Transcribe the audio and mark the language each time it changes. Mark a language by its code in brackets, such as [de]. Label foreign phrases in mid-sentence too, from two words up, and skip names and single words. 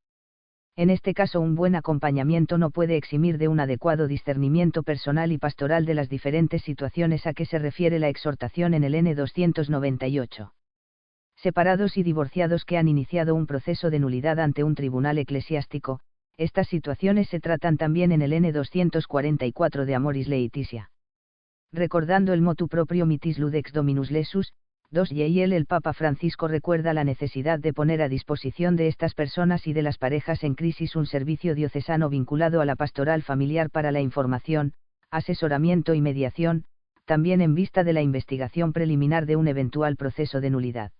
[es] En este caso un buen acompañamiento no puede eximir de un adecuado discernimiento personal y pastoral de las diferentes situaciones a que se refiere la exhortación en el N. 298. Separados y divorciados que han iniciado un proceso de nulidad ante un tribunal eclesiástico, estas situaciones se tratan también en el N. 244 de Amoris Laetitia. Recordando el [la] motu proprio [es] mitis ludex dominus lesus, 2 y el Papa Francisco recuerda la necesidad de poner a disposición de estas personas y de las parejas en crisis un servicio diocesano vinculado a la pastoral familiar para la información, asesoramiento y mediación, también en vista de la investigación preliminar de un eventual proceso de nulidad.